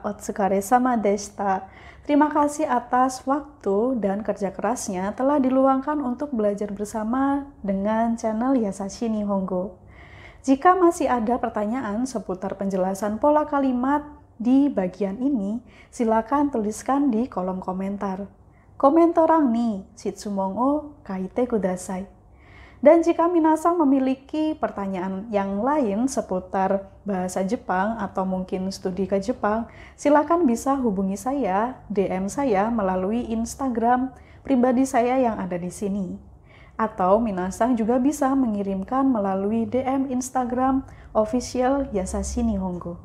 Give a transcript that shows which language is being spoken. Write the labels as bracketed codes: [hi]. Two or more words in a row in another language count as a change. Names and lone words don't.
[ja] お疲れ様でした. [id] Terima kasih atas waktu dan kerja kerasnya telah diluangkan untuk belajar bersama dengan channel Yasashi Nihongo. Jika masih ada pertanyaan seputar penjelasan pola kalimat di bagian ini, silakan tuliskan di kolom komentar. [ja] コメント欄に質問を書いてください. [id] Dan jika minasan memiliki pertanyaan yang lain seputar bahasa Jepang atau mungkin studi ke Jepang, silakan bisa hubungi saya, DM saya melalui Instagram pribadi saya yang ada di sini. Atau minasan juga bisa mengirimkan melalui DM Instagram official Yasashi Nihongo.